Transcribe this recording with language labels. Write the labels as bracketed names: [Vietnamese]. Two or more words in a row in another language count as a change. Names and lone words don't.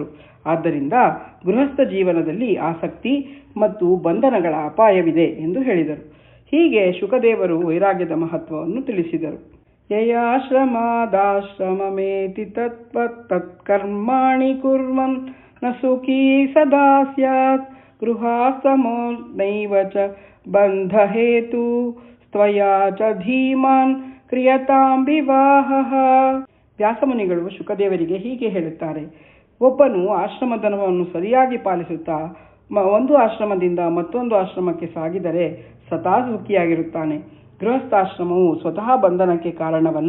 [Kannada] ಆದ್ದರಿಂದ ಗೃಹಸ್ಥ ಜೀವನದಲ್ಲಿ ಆಸಕ್ತಿ ಮತ್ತು ಬಂಧನಗಳ ಅಪಾಯವಿದೆ ಎಂದು ಹೇಳಿದರು. ಹೀಗೆ ಶುಕದೇವರು ವೈರಾಗ್ಯದ ಮಹತ್ವವನ್ನು ತಿಳಿಸಿದರು. [Sanskrit] ಯಯಾಶ್ರಮಾದಾಶ್ರಮಮೇತಿ ತತ್ಕರ್ಮಾಣಿ ಕುರ್ವನ್ ನ ಸುಖೀ ಸದಾ ಸ್ಯಾತ್ ಗೃಹಾಶ್ರಮೋ ನೈವ ಚ ಬಂಧ ಹೇತು ತ್ವಯಾ ಚ ಧೀಮಾನ್ ಕ್ರಿಯತಾಂ ವಿವಾಹಃ. [Kannada] ವ್ಯಾಸಮುನಿಗಳು ಶುಕದೇವರಿಗೆ ಹೀಗೆ ಹೇಳುತ್ತಾರೆ: ಒಬ್ಬನು ಆಶ್ರಮಧರ್ಮವನ್ನು ಸರಿಯಾಗಿ ಪಾಲಿಸುತ್ತಾ ಒಂದು ಆಶ್ರಮದಿಂದ ಮತ್ತೊಂದು ಆಶ್ರಮಕ್ಕೆ ಸಾಗಿದರೆ ಸದಾ ಸುಖಿಯಾಗಿರುತ್ತಾನೆ. ಗೃಹಸ್ಥಾಶ್ರಮವು ಸ್ವತಃ ಬಂಧನಕ್ಕೆ ಕಾರಣವಲ್ಲ.